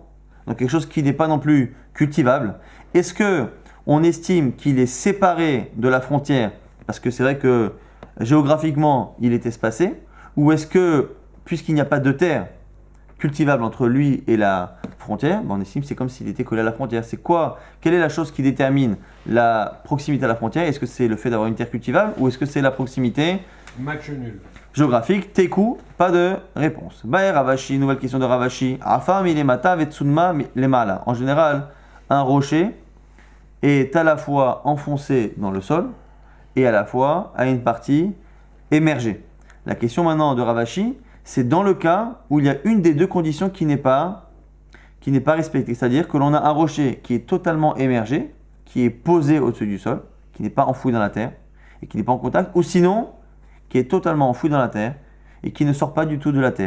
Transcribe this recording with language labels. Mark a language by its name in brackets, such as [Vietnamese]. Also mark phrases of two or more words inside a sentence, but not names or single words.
[French] Donc quelque chose qui n'est pas non plus cultivable. Est-ce que on estime qu'il est séparé de la frontière parce que c'est vrai que géographiquement il est espacé, ou est-ce que puisqu'il n'y a pas de terre, cultivable entre lui et la frontière, on estime que c'est comme s'il était collé à la frontière. C'est quoi? Quelle est la chose qui détermine la proximité à la frontière? Est-ce que c'est le fait d'avoir une terre cultivable ou est-ce que c'est la proximité Match nul. géographique? Teku, pas de réponse. Bae Ravashi, nouvelle question de Ravashi. [Hebrew] עפר מלמטה וצונמא למעלה. [French] En général, un rocher est à la fois enfoncé dans le sol et à la fois à une partie émergée. La question maintenant de Ravashi, c'est dans le cas où il y a une des deux conditions qui n'est pas respectée. C'est-à-dire que l'on a un rocher qui est totalement émergé, qui est posé au-dessus du sol, qui n'est pas enfoui dans la terre et qui n'est pas en contact, ou sinon qui est totalement enfoui dans la terre et qui ne sort pas du tout de la terre.